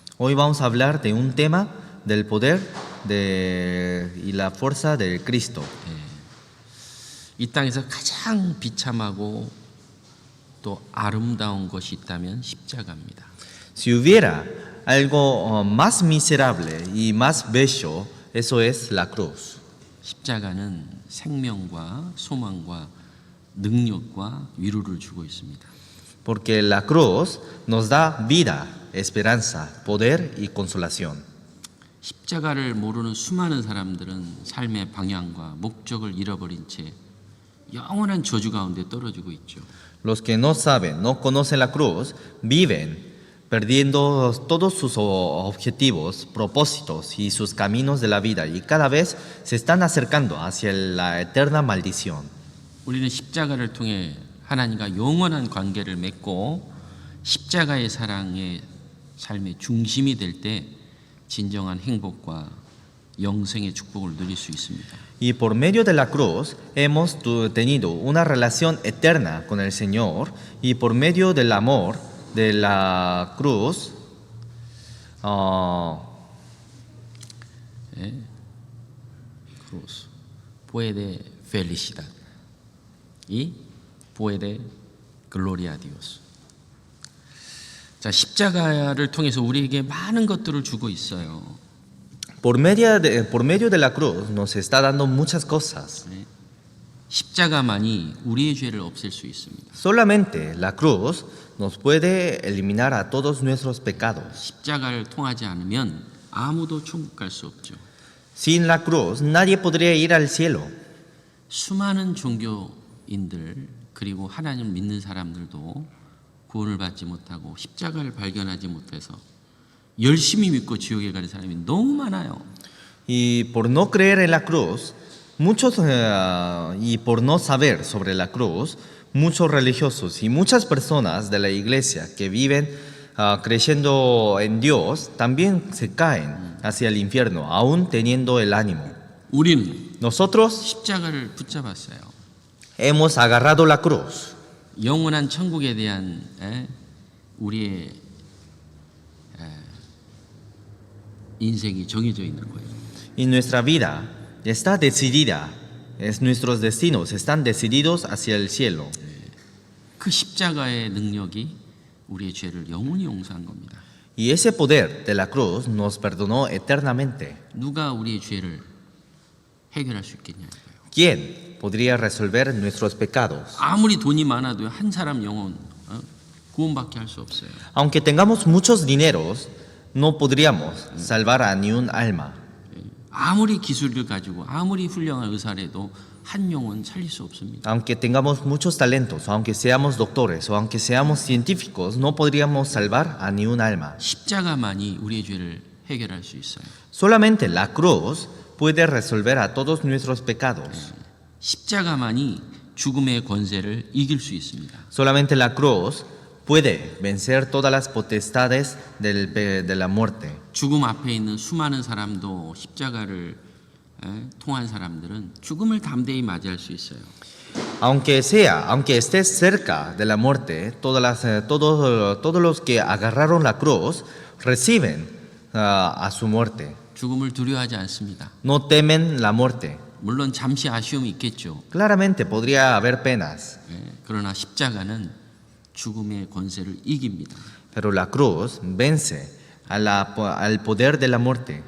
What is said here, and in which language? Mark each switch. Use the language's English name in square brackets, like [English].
[Spanish] Hoy vamos a hablar de un tema del poder y la fuerza del Cristo. [Korean] 이 땅에서 가장 비참하고 또 아름다운 것이 있다면 십자가입니다. [Spanish] Si hubiera algo más miserable y más bello, eso es la cruz. [Korean] 십자가는 생명과 소망과 능력과 위로를 주고 있습니다. [Spanish] Porque la cruz nos da vida, esperanza, poder y consolación. [Korean] 십자가를 모르는 수많은 사람들은 삶의 방향과 목적을 잃어버린 채 영원한 저주 가운데 떨어지고 있죠. [Spanish] Los que no saben, no conocen la cruz, viven perdiendo todos sus objetivos, propósitos y sus caminos de la vida y cada vez se están acercando hacia la eterna maldición. [Korean] 우리는 십자가를 통해 하나님과 영원한 관계를 맺고 십자가의 사랑의 삶의 중심이 될 때 진정한 행복과 영생의 축복을 누릴 수 있습니다. [Spanish] Y por medio de la cruz hemos tenido una relación eterna con el Señor y por medio del amor de la cruz cruz puede felicidad y puede gloria a Dios. [Korean] 자, 십자가를 통해서 우리에게 많은 것들을 주고 있어요. [Spanish] por medio de la cruz nos está dando muchas cosas. [Korean] 십자가만이 우리의 죄를 없앨 수 있습니다. [Spanish] Solamente la cruz nos puede eliminar a todos nuestros pecados. [Korean] 십자가를 통하지 않으면 아무도 천국 갈 수 없죠. [Spanish] Sin la cruz nadie podría ir al cielo. [Korean] 수많은 종교인들 그리고 하나님을 믿는 사람들도 구원을 받지 못하고 십자가를 발견하지 못해서 열심히 믿고 지옥에 가는 사람이 너무 많아요. [Spanish] Y por no creer en la cruz, muchos y por no saber sobre la cruz, muchos religiosos y muchas personas de la iglesia que viven creyendo en Dios también se caen hacia el infierno, aún teniendo el ánimo. [Korean] 우리는 [Spanish] Nosotros [Korean] 십자가를 붙잡았어요. [Spanish] hemos agarrado la cruz. [Korean] 영원한 천국에 대한 우리의 인생이 정해져 있는 거예요. [Spanish] Y nuestra vida está decidida, nuestros destinos están decididos hacia el cielo. [Korean] 그 십자가의 능력이 우리의 죄를 영원히 용서한 겁니다. [Spanish] Y ese poder de la cruz nos perdonó eternamente. [Korean] 누가 우리의 죄를 해결할 수 있겠냐고요. [Spanish] ¿Quién podría resolver nuestros pecados? [Korean] 아무리 돈이 많아도 한 사람 영혼 구원받게 할 수 없어요. [Spanish] Aunque tengamos muchos dineros, no podríamos salvar a ni un alma. [Korean] 아무리 기술을 가지고 아무리 훌륭한 의사라도 한 영혼 살릴 수 없습니다. [Spanish] Aunque tengamos muchos talentos, o aunque seamos doctores, o aunque seamos científicos, no podríamos salvar a ni un alma. [Korean] 십자가만이 우리의 죄를 해결할 수 있어요. [Spanish] Solamente la cruz puede resolver a todos nuestros pecados. [Korean] 십자가만이 죽음의 권세를 이길 수 있습니다. [Spanish] Solamente la cruz puede vencer todas las potestades de la muerte. [Korean] 죽음 앞에 있는 수많은 사람도 십자가를 통한 사람들은 죽음을 담대히 맞이할 수 있어요. [Spanish] Aunque estés cerca de la muerte, todos los que agarraron la cruz reciben a su muerte. [Korean] 죽음을 두려워하지 않습니다. [Spanish] No temen la muerte. [Korean] 물론 잠시 아쉬움이 있겠죠. [Spanish] Claramente podría haber penas, [Korean] 그러나 십자가는 죽음의 권세를 이깁니다. [Spanish] pero la cruz vence al poder de la muerte.